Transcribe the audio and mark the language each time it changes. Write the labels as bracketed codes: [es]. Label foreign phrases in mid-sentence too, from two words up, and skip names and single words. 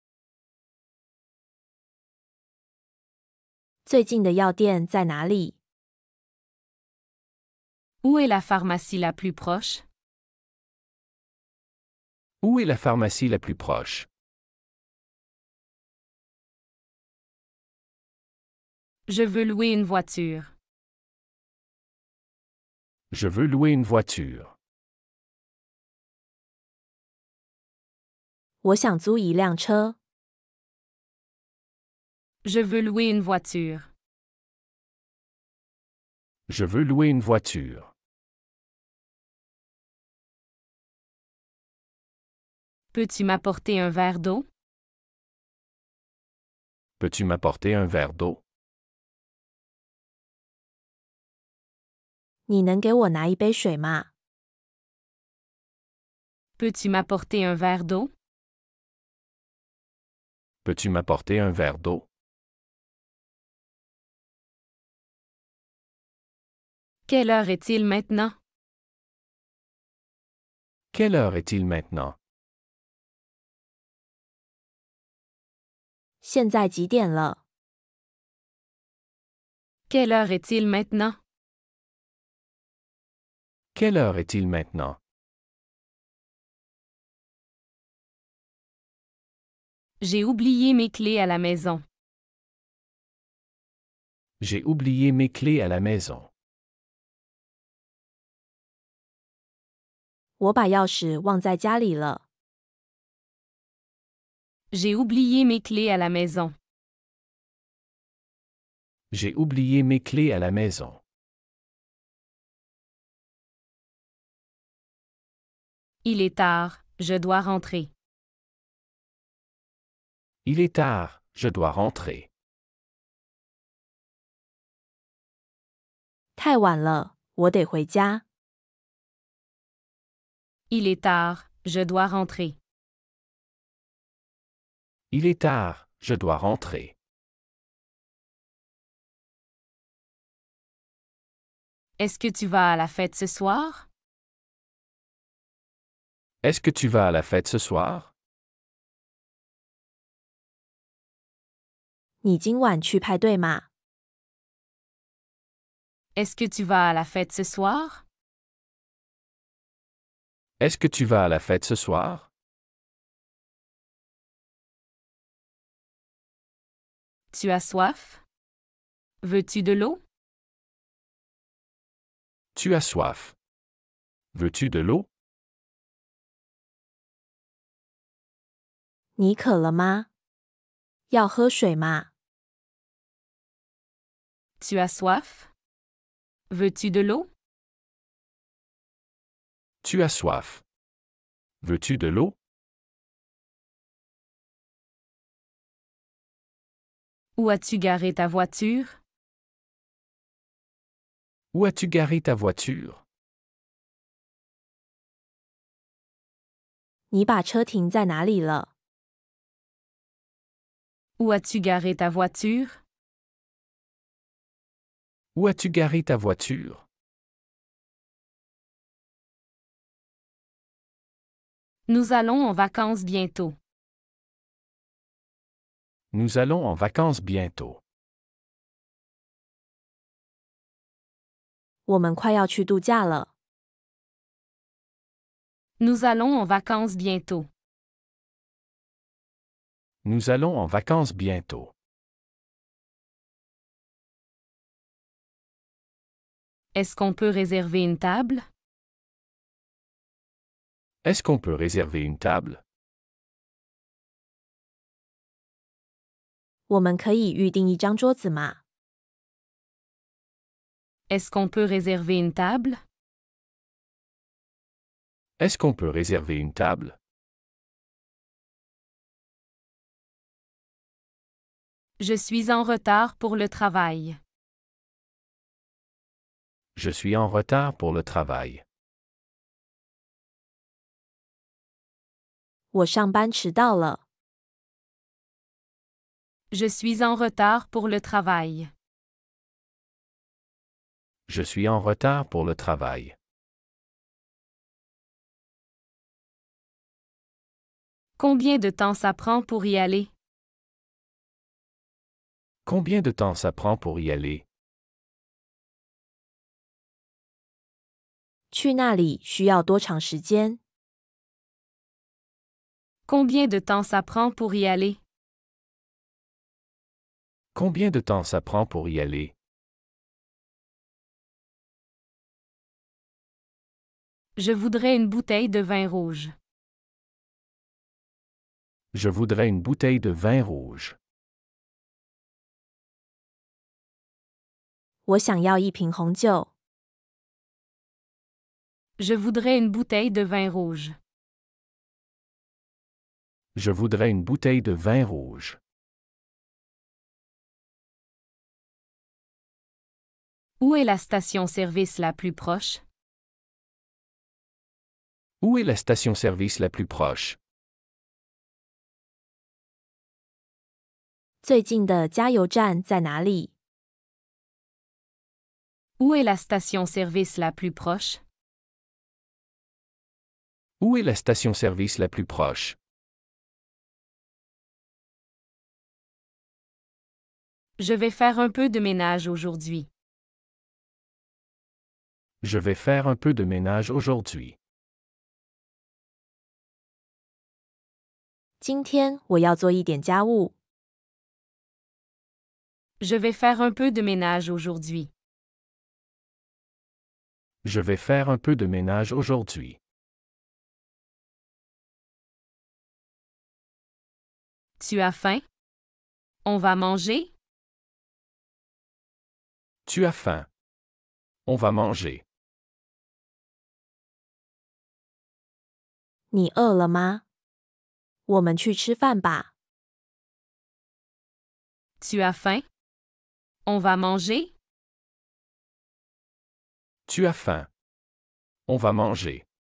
[zh] 最近的药店在哪里？ [fr] Où est la pharmacie la plus proche? Où est la pharmacie la plus proche? Je veux louer une voiture. Je veux louer une voiture. [zh] 我想租一辆车。 [fr] Je veux louer une voiture. Je veux louer une voiture. Peux-tu m'apporter un verre d'eau? Peux-tu m'apporter un verre d'eau? [zh] 你能给我拿一杯水吗？ [fr] Peux-tu m'apporter un verre d'eau? Peux-tu m'apporter un verre d'eau? Quelle heure est-il maintenant? Quelle heure est-il maintenant? [zh] 现在几点了？ [fr] Quelle heure est-il maintenant? Quelle heure est-il maintenant? J'ai oublié mes clés à la maison. J'ai oublié mes clés à la maison. [zh] 我把钥匙忘在家里了。 [fr] J'ai oublié mes clés à la maison. J'ai oublié mes clés à la maison. Il est tard, je dois rentrer. Il est tard, je dois rentrer. [zh] 太晚了，我得回家。 [fr] Il est tard, je dois rentrer. Il est tard, je dois rentrer. Est-ce que tu vas à la fête ce soir? Est-ce que tu vas à la fête ce soir? [zh] 你今晚去派对吗？ [fr] Est-ce que tu vas à la fête ce soir? Est-ce que tu vas à la fête ce soir? Tu as soif? Veux-tu de l'eau? Tu as soif. Veux-tu de l'eau? [zh] 你渴了吗？要喝水吗？ [fr] Tu as soif? Veux-tu de l'eau? Tu as soif. Veux-tu de l'eau? Où as-tu garé ta voiture? Où as-tu garé ta voiture? [zh] 你把车停在哪里了？ [fr] Où as-tu garé ta voiture? Où as-tu garé ta voiture? Nous allons en vacances bientôt. Nous allons en vacances bientôt. [zh] 我们快要去度假了。 [fr] Nous allons en vacances bientôt. Nous allons en vacances bientôt. Est-ce qu'on peut réserver une table? Est-ce qu'on peut réserver une table? [zh] 我们可以预定一张桌子吗？ [fr] Est-ce qu'on peut réserver une table? Est-ce qu'on peut réserver une table? Je suis en retard pour le travail. Je suis en retard pour le travail. [zh] 我上班迟到了。 [fr] Je suis en retard pour le travail. Je suis en retard pour le travail. Combien de temps ça prend pour y aller? Combien de temps ça prend pour y aller? [zh] 去那里需要多长时间？ [fr] Combien de temps ça prend pour y aller? Combien de temps ça prend pour y aller? Je voudrais une bouteille de vin rouge. Je voudrais une bouteille de vin rouge. [zh] 我想要一瓶红酒。 [fr] Je voudrais une bouteille de vin rouge. Je voudrais une bouteille de vin rouge. Où est la station-service la plus proche? Où est la station-service la plus proche? [zh] 最近的加油站在哪里？ [fr] Où est la station-service la plus proche? Où est la station-service la plus proche? Je vais faire un peu de ménage aujourd'hui. Je vais faire un peu de ménage aujourd'hui. [zh] 今天我要做一点家务。 [fr] Je vais faire un peu de ménage aujourd'hui. Je vais faire un peu de ménage aujourd'hui. Tu as faim? On va manger? Tu as faim. On va manger. [zh] 你饿了吗？我们去吃饭吧。 [fr] Tu as faim? On va manger? Tu as faim. On va manger.